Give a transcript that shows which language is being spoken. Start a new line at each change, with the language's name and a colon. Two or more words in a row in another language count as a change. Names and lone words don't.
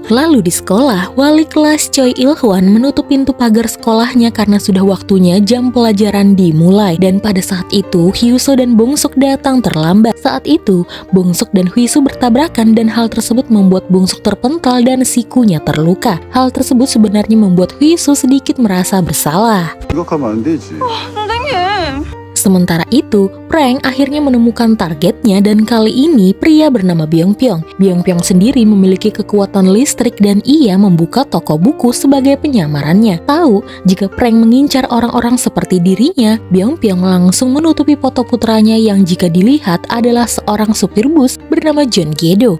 Indonesian: Lalu di sekolah, wali kelas Choi Il-hwan menutup pintu pagar sekolahnya karena sudah waktunya jam pelajaran dimulai. Dan pada saat itu, Hyuso dan Bongsuk datang terlambat. Saat itu, Bongsuk dan Huiso bertabrakan dan hal tersebut membuat Bongsuk terpental dan sikunya terluka. Hal tersebut sebenarnya membuat Huiso sedikit merasa bersalah.
Korean: 생각하면 안 되지. 선생님.
Indonesian: Sementara itu, Frank akhirnya menemukan targetnya dan kali ini pria bernama Byung-pyong. Byung-pyong sendiri memiliki kekuatan listrik dan ia membuka toko buku sebagai penyamarannya. Tahu jika Frank mengincar orang-orang seperti dirinya, Byung-pyong langsung menutupi foto putranya yang jika dilihat adalah seorang supir bus bernama John Gedo.